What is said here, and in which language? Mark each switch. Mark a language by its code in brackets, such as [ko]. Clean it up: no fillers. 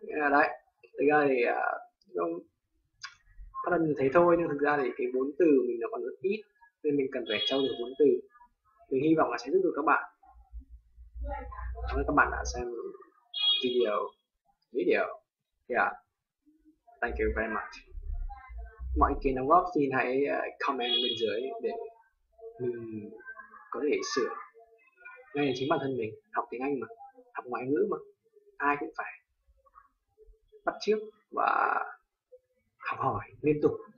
[vi] Đấy, thực ra thì phát âm như thế thôi, nhưng thực ra thì cái vốn từ mình nó còn rất ít, nên mình cần phải trau dồi vốn từ. Mình hy vọng là sẽ giúp được các bạn. Cảm ơn các bạn đã xem video. [en] Yeah, thank you very much. [vi] Mọi ý kiến đóng góp xin hãy comment bên dưới để mình có thể sửa. Ngay là chính bản thân mình học tiếng Anh mà, học ngoại ngữ mà, ai cũng phải bắt chước và học hỏi liên tục.